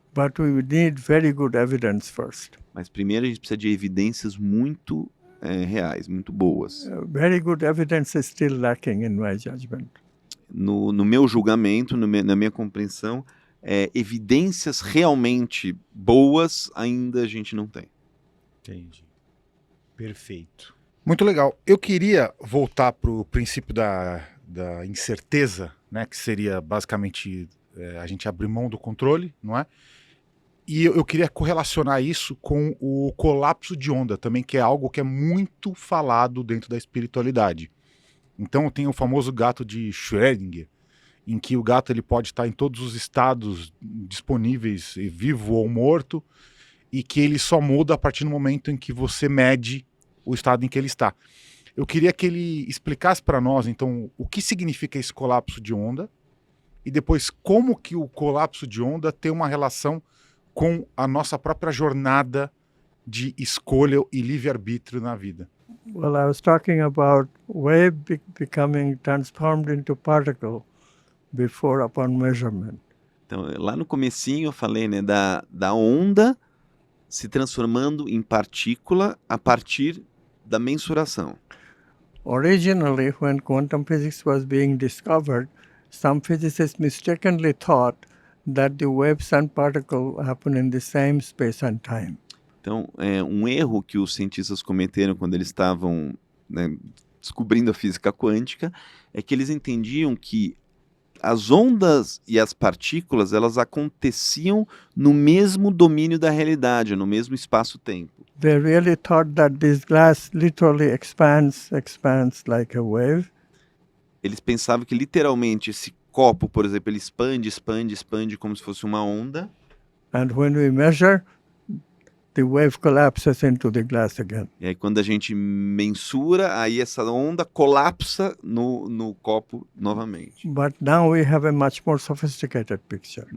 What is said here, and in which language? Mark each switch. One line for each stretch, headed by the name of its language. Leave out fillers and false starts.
English: But we need very good evidence first.
Portuguese: Mas primeiro a gente precisa de evidências muito reais, muito boas.
English: Very good evidence is still lacking in my judgment.
Portuguese: No meu julgamento, na minha compreensão, evidências realmente boas ainda a gente não tem. Entendi. Perfeito. Muito legal. Eu queria voltar para o princípio da incerteza, né, que seria basicamente a gente abrir mão do controle, não é? E eu queria correlacionar isso com o colapso de onda também, que é algo que é muito falado dentro da espiritualidade. Então tem o famoso gato de Schrödinger, em que o gato ele pode estar em todos os estados disponíveis, vivo ou morto, e que ele só muda a partir do momento em que você mede o estado em que ele está. Eu queria que ele explicasse para nós, então, o que significa esse colapso de onda, e depois como que o colapso de onda tem uma relação com a nossa própria jornada de escolha e livre-arbítrio na vida.
English: Well, I was talking about wave becoming transformed into particle before upon measurement.
Portuguese: Então, lá no comecinho eu falei, né, da onda se transformando em partícula a partir da mensuração.
English: Originally, when quantum physics was being discovered, some physicists mistakenly thought that the waves and particle happen in the same space and time.
Portuguese: Então, um erro que os cientistas cometeram quando eles estavam, né, descobrindo a física quântica é que eles entendiam que as ondas e as partículas, elas aconteciam no mesmo domínio da realidade, no mesmo espaço-tempo.
English: They really thought that this glass literally expands like a wave.
Portuguese: Eles pensavam que literalmente esse copo, por exemplo, ele expande como se fosse uma onda.
English: And when we measure, the wave collapses into the glass again.
Portuguese: E aí quando a gente mensura, aí essa onda colapsa no copo novamente.
English: But now we have a much more sophisticated picture.